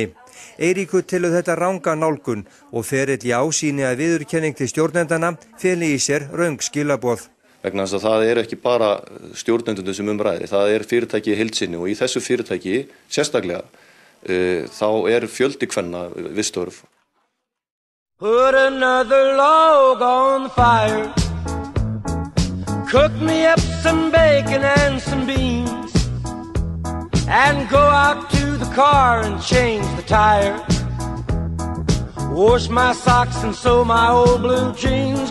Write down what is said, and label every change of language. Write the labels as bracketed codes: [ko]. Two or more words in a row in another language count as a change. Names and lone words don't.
[is] Eiríkur telur þetta ranga nálgun og ferill Já sýni að viðurkenning til stjórnendana feli í sér röng skilaboð. Vegna þess að það ekki bara stjórnendunum sem ræðir, það fyrirtæki í heild sinni og í þessu fyrirtæki sérstaklega þá fjöldi kvenna við störf. [en] Put another log on the fire. Cook me up some bacon and some beans. And go out to the car and change the tire. Wash my socks and sew my old blue jeans.